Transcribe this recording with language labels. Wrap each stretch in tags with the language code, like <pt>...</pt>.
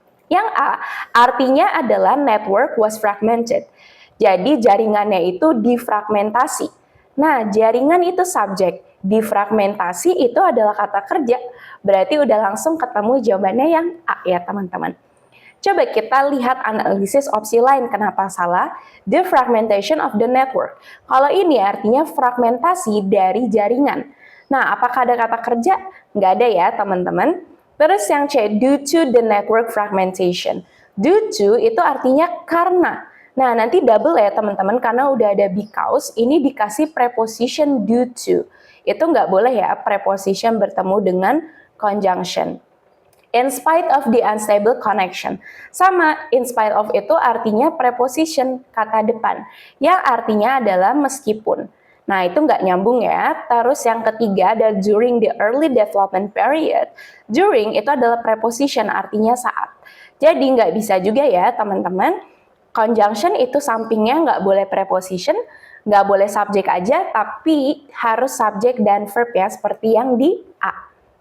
<id>Yang A, artinya adalah</id> <en>network was fragmented.</en> <id>Jadi jaringannya itu difragmentasi. Nah, jaringan itu subjek, difragmentasi itu adalah kata kerja. Berarti udah langsung ketemu jawabannya yang A ya teman-teman. Coba kita lihat analisis opsi lain kenapa salah.</id> <en>The fragmentation of the network.</en> <id>Kalau ini artinya fragmentasi dari jaringan. Nah, apakah ada kata kerja? Nggak ada ya teman-teman. Terus yang C,</id> <en>due to the network fragmentation.</en> <id>Due to itu artinya karena. Nah, nanti double ya teman-teman, karena udah ada because, ini dikasih preposition due to. Itu nggak boleh ya preposition bertemu dengan conjunction.</id> <en>In spite of the unstable connection.</en> <id>Sama, in spite of itu artinya preposition, kata depan. Yang artinya adalah meskipun. Nah, itu nggak nyambung ya. Terus yang ketiga ada</id> <en>during the early development period.</en> <id>During itu adalah preposition, artinya saat. Jadi nggak bisa juga ya teman-teman. Conjunction itu sampingnya nggak boleh preposition, nggak boleh subjek aja, tapi harus subjek dan verb ya, seperti yang di A.</id>